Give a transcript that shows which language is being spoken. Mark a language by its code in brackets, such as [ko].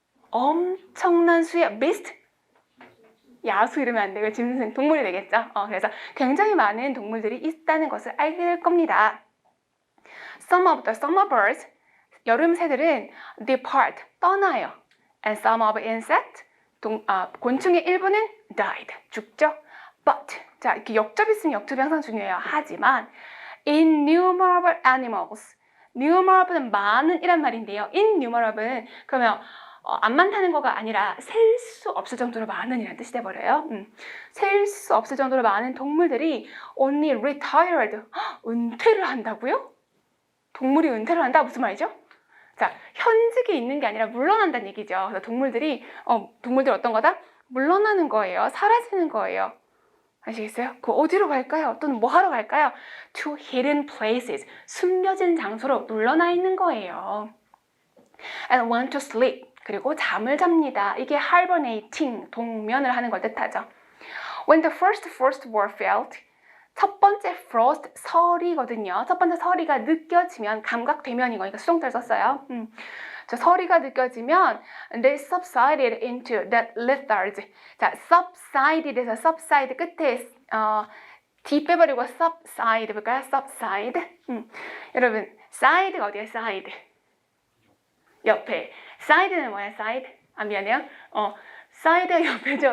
[ko] 엄청난 수의 beast. 야수 이러면 안 되고 짐승, 동물이 되겠죠. 그래서 굉장히 많은 동물들이 있다는 것을 알게 될 겁니다. [en] Some of the summer birds, [ko] 여름 새들은 [en] depart, [ko] 떠나요. [en] And some of insects, [ko] 곤충의 일부는 [en] died, [ko] 죽죠. But, 자, 이렇게 역접이 있으면 역접이 항상 중요해요. 하지만 [en] innumerable animals, [ko] numerable은 많은 이란 말인데요. innumerable은 그러면 안 많다는 거가 아니라 셀 수 없을 정도로 많은 이라는 뜻이 돼버려요. 셀 수 없을 정도로 많은 동물들이 [en] only retired, [ko] 은퇴를 한다고요? 동물이 은퇴를 한다? 무슨 말이죠? 자, 현직에 있는 게 아니라 물러난다는 얘기죠. 그래서 동물들 어떤 거다? 물러나는 거예요. 사라지는 거예요. 아시겠어요? 그 어디로 갈까요? 또는 뭐 하러 갈까요? [en] To hidden places, [ko] 숨겨진 장소로 물러나 있는 거예요. [en] And want to sleep, [ko] 그리고 잠을 잡니다. 이게 hibernating, 동면을 하는 걸 뜻하죠. [en] When the first frost were felt, [ko] 첫 번째 [en] frost, [ko] 서리거든요. 첫 번째 서리가 느껴지면, 감각되면 이거니까 수동태를 썼어요. 서리가 느껴지면 [en] they subsided into that lethargy. [ko] 자, subsided에서 subside 끝에 D 빼버리고 subside 볼까요? [en] subside. [ko] 여러분, side가 어디야? side. 옆에. side는 뭐야? side? 미안해요. 사이드 옆에죠.